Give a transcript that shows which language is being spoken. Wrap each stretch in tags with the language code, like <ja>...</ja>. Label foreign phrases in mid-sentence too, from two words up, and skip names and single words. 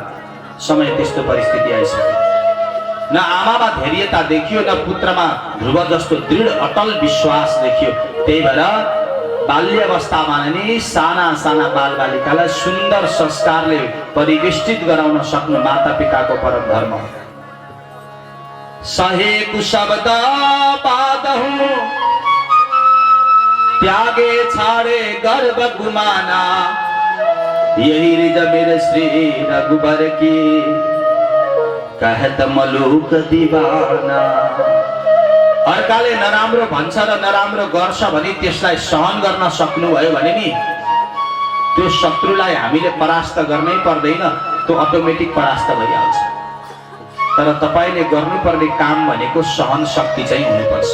<ne>समय त्यस्तो परिस्थिति आइसक्यो। न आमामा धैर्यता देखियो, न पुत्रमा ध्रुव जस्तो दृढ अटल विश्वास देखियो। त्यही भएर बाल्यावस्थामा नै साना साना बालबालिकालाई सुन्दर संस्कारले परिवेष्टित गराउन सक्नु माता पिताको परम धर्म हो।</ne> <hi>सहेको शब्द पादहु त्यागे छाड़े गर्भ गुमाना, यही रिज मेरे श्री रघुबर की कहत मलुक दीवाना।</hi> <ne>अर्काले नराम्रो भन्छ र नराम्रो गर्छ भने त्यसलाई सहन गर्न सक्नुभयो भने नि त्यो शत्रुलाई हामीले परास्त गर्नै पर्दैन, त्यो अटोमेटिक परास्त भइहाल्छ। तर तपाईले गर्नुपर्ने काम भनेको सहन शक्ति चाहिँ हुनुपर्छ।</ne>